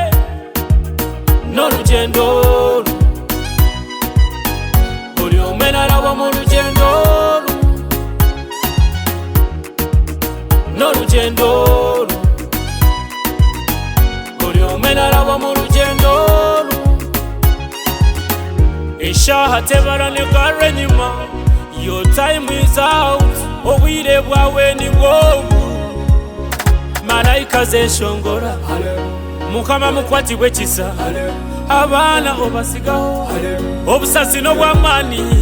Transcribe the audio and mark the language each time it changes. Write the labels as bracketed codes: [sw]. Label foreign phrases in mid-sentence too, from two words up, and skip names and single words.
[nyn] N'orugendo buli omwe naraba mu rugendo. N'orugendo buli omwe naraba mu rugendo. Eshaaha tebara negara enyuma, [en] your time is out, [nyn] obwire bwawe ni bwobu. Malayika zeshongora mukama mukwatibwe kisa, abaana obasigaho obusasi n'obwamaani.